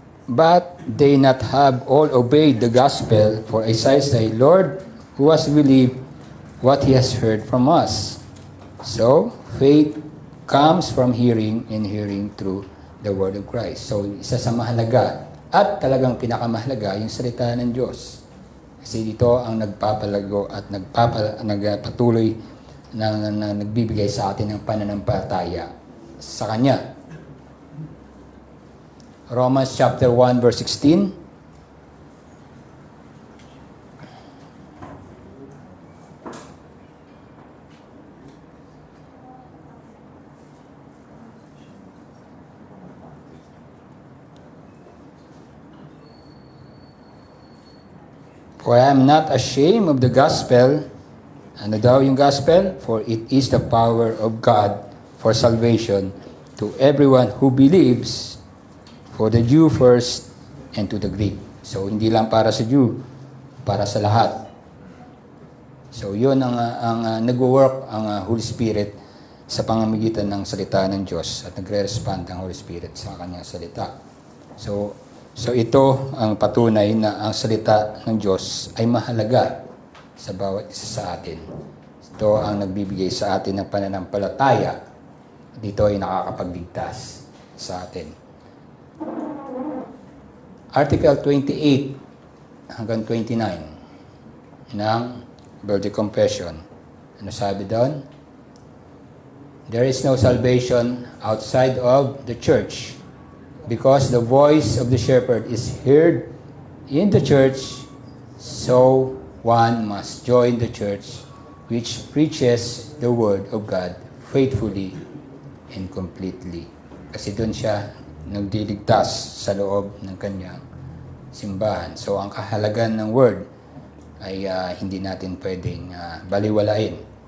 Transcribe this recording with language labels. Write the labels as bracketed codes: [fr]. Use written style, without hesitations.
[en] But they not have all obeyed the gospel, for Isaiah say, Lord, who has believed what he has heard from us? So, faith comes from hearing, and hearing through the word of Christ. [tl] So, isa sa mahalaga at talagang pinakamahalaga yung salita ng Diyos. Kasi dito ang nagpapalago at nagpatuloy na nagbibigay sa atin ng pananampalataya sa Kanya. [en] Romans chapter 1 verse 16. For I am not ashamed of the gospel. [tl] Ano daw yung gospel? [en] For it is the power of God for salvation to everyone who believes, for the Jew first and to the Greek. [tl] So hindi lang para sa Jew, para sa lahat. So yun ang nag-work ang Holy Spirit sa pamamagitan ng salita ng Diyos at nagre-respond ang Holy Spirit sa kanyang salita. So ito ang patunay na ang salita ng Diyos ay mahalaga sa bawat isa sa atin. Ito ang nagbibigay sa atin ng pananampalataya. Dito ay nakakapagligtas sa atin. Article 28 hanggang 29 ng Birthday Confession. Ano sabi doon? [en] There is no salvation outside of the church, because the voice of the shepherd is heard in the church, so one must join the church which preaches the word of God faithfully and completely. [tl] Kasi doon siya nagdiligtas sa loob ng kanyang simbahan. So ang kahalagan ng word ay hindi natin pwedeng baliwalain.